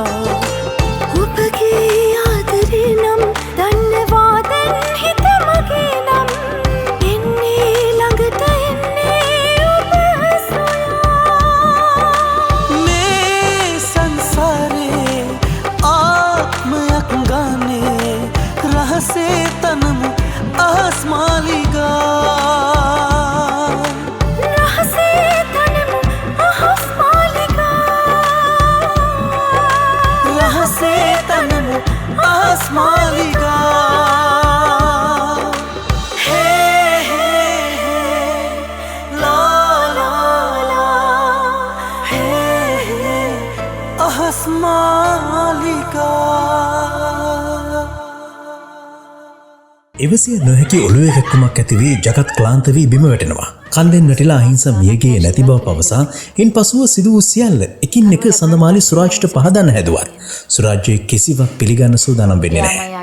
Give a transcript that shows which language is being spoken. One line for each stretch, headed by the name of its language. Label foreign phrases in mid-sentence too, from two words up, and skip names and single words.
Sinhala: ඔබගේ ආදරේ නම් දන්නවා දැන් හිත මගේ නම් එන්නේ ළඟට එන්නේ ඔබ සොයා මේ සංසාරේ ආත්මයක් ගානේ රහසේ තනමු आसमालिगा රහසේ තනමු ආසමාලිගා රහසේ තනමු ආසමාලිගා हे हे हे ला ला ला हे हे आसमालिगा එවසිය නොහැකි ඔළුවේ කැක්කුමක් ඇති වී ජගත් ක්ලාන්ත වී බිම වැටෙනවා. කන්දෙන් වැටිලා අහිංස මියගේ නැති බව පවසා ඉන් පසුව සිදු වූ සියල්ල එකින් එක සඳමාලි සුරාජ්ට පහදන්න හැදුවත් සුරාජ්ගේ කිසිවක් පිළිගන්න සූදානම් වෙන්නේ නැහැ.